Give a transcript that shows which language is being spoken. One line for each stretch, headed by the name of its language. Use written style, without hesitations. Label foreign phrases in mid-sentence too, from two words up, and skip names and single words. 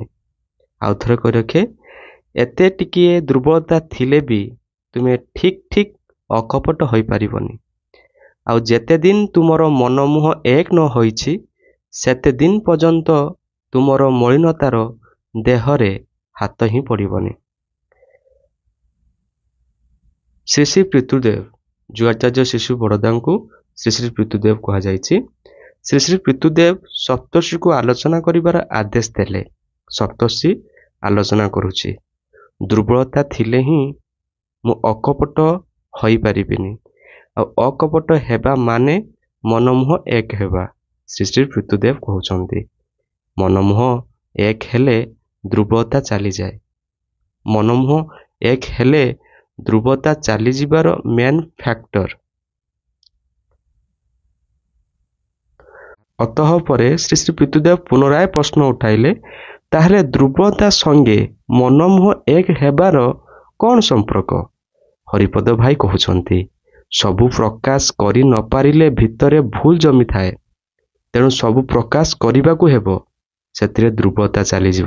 Odia: ଆଉ ଥରେ କହି ରଖେ ଏତେ ଟିକିଏ ଦୁର୍ବଳତା ଥିଲେ ବି ତୁମେ ଠିକ ଠିକ ଅକପଟ ହୋଇ ପାରିବନି। ଆଉ ଯେତେ ଦିନ ତୁମର ମନମୁହଁ ଏକ ନ ହୋଇଛି ସେତେ ଦିନ ପର୍ଯ୍ୟନ୍ତ ତୁମର ମଳିନତାର ଦେହରେ ହାତ ହିଁ ପଡ଼ିବନି। ଶ୍ରୀ ଶ୍ରୀ ପିତୃଦେବ ଯୁଗାଚାର୍ଯ୍ୟ ଶ୍ରୀ ଶ୍ରୀ ବଡ଼ଦା କୁ ଶ୍ରୀ ଶ୍ରୀ ପିତୃଦେବ କୁହା ଯାଇଛି। ଶ୍ରୀ ଶ୍ରୀ ପିତୃଦେବ ସପ୍ତର୍ଷି କୁ ଆଲୋଚନା କରିବାର ଆଦେଶ ଦେଲେ। ସପ୍ତର୍ଷି ଆଲୋଚନା କରୁଛି ଦୁର୍ବଳତା ଥିଲେ ହିଁ ମୁଁ ଅକପଟ ହୋଇ ପାରିବିନି। ଆ ଅକପଟ ହେବା ମାନେ ମନମୁହଁ ଏକ ହେବା। ଶ୍ରୀ ଶ୍ରୀ ପିତୃଦେବ କହୁଛନ୍ତି ମନମୁହଁ ଏକ ହେଲେ ଦୁର୍ବଳତା ଚାଲି ଯାଏ। ମନମୁହଁ ଏକ ହେଲେ ଦୁର୍ବଳତା ଚାଲି ଯିବାର
English: main factor.
Odia: ଅତଃ ପରେ ଶ୍ରୀ ଶ୍ରୀ ପିତୃଦେବ ପୁନରାୟ ପ୍ରଶ୍ନ ଉଠାଇଲେ ତାହେଲେ ଦୁର୍ବଳତା ସଙ୍ଗେ ମନମୁହଁ ଏକ ହେବାର କଣ ସମ୍ପର୍କ। ହରିପଦ ଭାଇ କହୁଛନ୍ତି ସବୁ ପ୍ରକାଶ କରି ନ ପାରିଲେ ଭିତରେ ଭୁଲ ଜମି ଥାଏ। ତେଣୁ ସବୁ ପ୍ରକାଶ କରିବାକୁ ହେବ ସେଥିରେ ଦୁର୍ବଳତା ଚାଲି ଯିବ।